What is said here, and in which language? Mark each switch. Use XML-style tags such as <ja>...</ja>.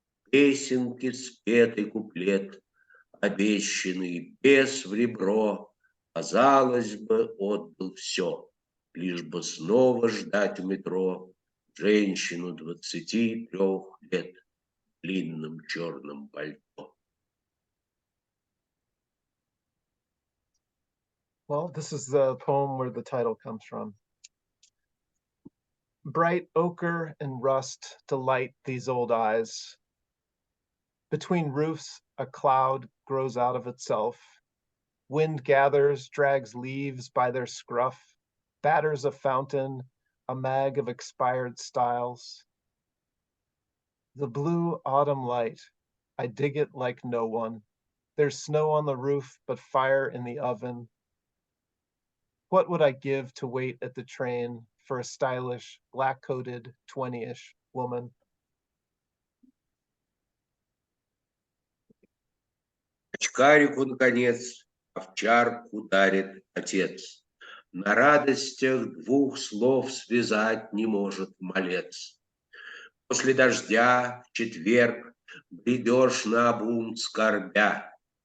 <ru>Песенки спетый куплет, обещанный без в ребро, казалось бы, отдал все, лишь бы снова ждать в метро женщину 23 лет в длинном черном пальто.</ru> <en>Well, this is the poem where the title comes from. Bright ochre and rust delight these old eyes. Between roofs, a cloud grows out of itself. Wind gathers, drags leaves by their scruff, batters a fountain, a mag of expired styles. The blue autumn light, I dig it like no one. There's snow on the roof, but fire in the oven. What would I give to wait at the train for a stylish, black-coated, 20-ish woman?</en> <ru>Очкарику, наконец, овчарку дарит отец. На радостях двух слов связать не может малец. После дождя в четверг бредешь наобум скорбя.</ru>